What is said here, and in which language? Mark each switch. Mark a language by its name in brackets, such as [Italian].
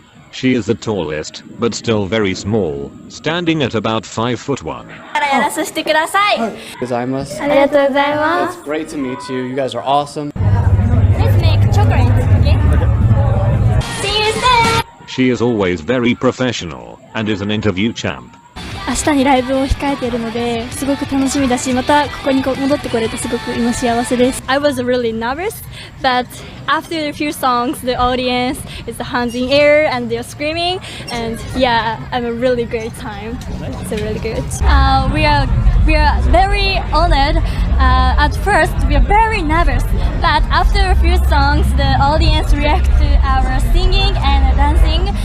[English] She is the tallest, but still very small, standing at about 5'1". It's great to meet you. You guys are awesome. Let's make chocolate, okay? See you soon! She is always very professional, and is an interview champ. [Japanese] 明日にライブを控えているので、すごく楽しみだし、またここに戻ってこれてすごく今幸せです。 [English] I was really nervous, but after a few songs, the audience is the hands in air and they're screaming, and yeah, I'm a really great time. It's really good. We are very honored. At first, we are very nervous, but after a few songs, the audience react to our singing and dancing.